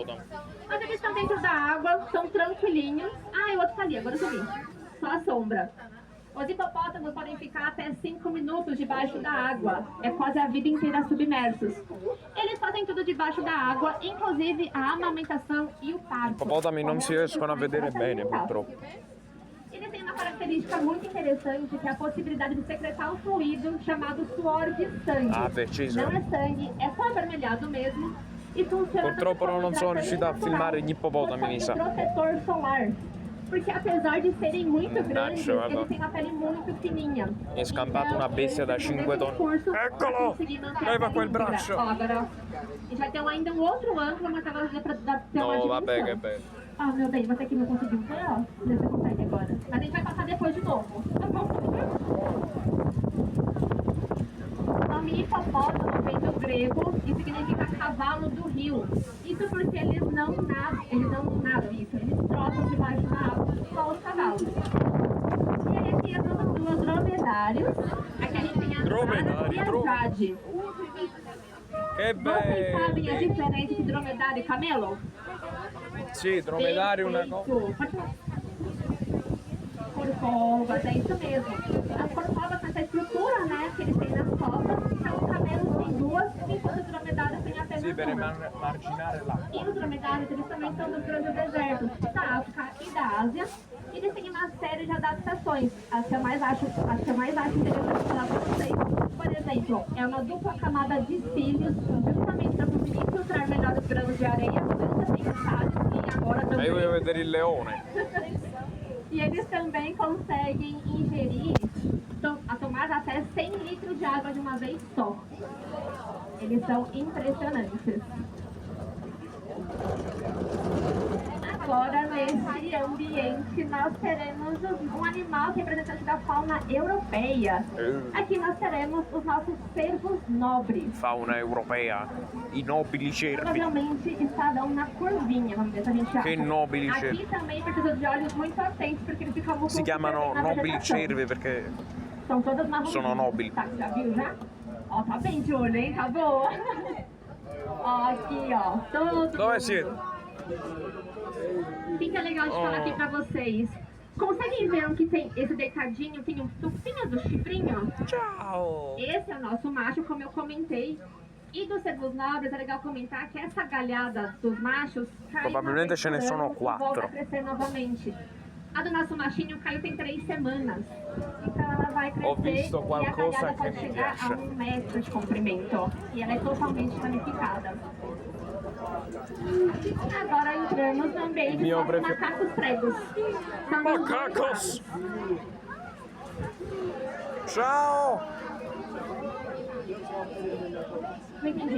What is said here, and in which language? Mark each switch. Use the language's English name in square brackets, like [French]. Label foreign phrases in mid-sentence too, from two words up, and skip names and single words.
[Portuguese] Mas eles estão dentro da água, são tranquilinhos. Ah, e o outro tá ali, agora eu vi. Só a sombra. Os hipopótamos podem ficar até 5 minutos debaixo da água. É quase a vida inteira submersos. Eles fazem tudo debaixo da água, inclusive a amamentação e o parto. [Italian] Ippopotami non si riescono a vedere bene, purtroppo. [Portuguese] Ele tem uma característica muito interessante, que é a possibilidade de secretar um fluido chamado suor de sangue. Ah, preciso. Não é sangue, é só avermelhado mesmo. E funciona [Italian] Purtroppo non sono riuscito a filmare gli ippopotami, mi sa. [Portuguese] Protetor solar. Porque apesar de serem muito grandes, [Italian] guarda. [Portuguese] eles têm uma pele muito fininha. [Italian] Mi è scampato una bestia da 5 tonni. Eccolo! Leva quel braccio! [Portuguese] Ó, agora, a gente vai ter ainda um outro ângulo, mas agora dá pra ter uma [Italian] No, [Portuguese] dimensão. [Italian] vabbè, che bello. [Portuguese] Ah, meu bem, você que não conseguiu ver, ó. Você consegue agora. Mas a gente vai passar depois de novo. Tá bom? O nome hipopótamo vem do grego e significa cavalo do rio. Isso porque eles não nadam, eles trotam debaixo da água, só os cavalos. E aí aqui é dos dromedários. Aqui a gente tem a Nara e a Jade. [Italian] Che [Portuguese] Vocês sabem a [Italian] bello! [Portuguese] diferença entre dromedário e camelo? [Italian] Sì, dromedario una cosa. [Portuguese] Corcovas, é isso mesmo. As corcovas têm essa estrutura, né, que eles têm nas costas, então os camelos têm 2, enquanto os dromedários têm apenas [Italian] Sì, per [Portuguese] uma. [Italian] marginare l'acqua. [Portuguese] E os dromedários, eles também são dos grandes desertos da África e da Ásia. E eles têm uma série de adaptações. As que eu mais acho interessante falar para vocês. Por exemplo, é uma dupla camada de cílios, justamente para conseguir filtrar melhor os grãos de areia, tanto necessários e agora [Italian] Ma [Portuguese] também. [Italian] io voglio vedere il leone. [Portuguese] E eles também conseguem ingerir, a tomar até 100 litros de água de uma vez só. Eles são impressionantes. agora, nesse ambiente, nós teremos um animal representante da fauna europeia. Aqui nós teremos os nossos cervos nobres. Fauna europeia, [Italian] i nobili cervi. [Portuguese] Provavelmente estarão na curvinha, vamos ver se a gente acha. [Italian] Che nobili [Portuguese] Aqui [Italian] cervi. [Portuguese] também precisa de olhos muito atentos, porque eles ficam [Italian] Si chiamano nobili cervi perché [Portuguese] São todas marrons. [Italian] sono nobili. [Portuguese] Tá, já viu já? Ó, tá bem de olho, hein? Tá boa. Ó, aqui, ó. Tudo. [Italian] Dove siete? [Portuguese] Fica legal de falar aqui pra vocês. Conseguem ver que tem esse deitadinho, tem um tupinho do chifrinho? [Italian] Ciao! [Portuguese] Esse é o nosso macho, como eu comentei. E dos cervos nobres, é legal comentar que essa galhada dos machos cai [Italian] Probabilmente [Portuguese] uma [Italian] ce ne [Portuguese] vez por [Italian] sono [Portuguese] ano e volta [Italian] quattro. [Portuguese] a crescer novamente. A do nosso machinho caiu tem 3 semanas. Então ela vai crescer [Italian] Ho visto [Portuguese] e a [Italian] qualcosa [Portuguese] galhada [Italian] che [Portuguese] pode [Italian] mi [Portuguese] chegar [Italian] piace. [Portuguese] a 1 metro de comprimento. E ela é totalmente ramificada. Agora entramos no ambiente [Italian] Mio [Portuguese] dos [Italian] prefer- [Portuguese] macacos pregos. São dos dois Macacos! lados. [Italian] Ciao! [Portuguese] Não entendi.